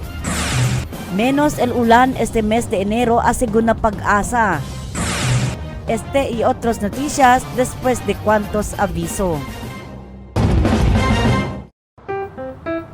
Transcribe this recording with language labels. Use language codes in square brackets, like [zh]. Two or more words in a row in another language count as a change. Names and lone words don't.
[cbk] Menos el ulan este mes de enero asegun na pag-asa. Este y otros noticias después de cuantos aviso.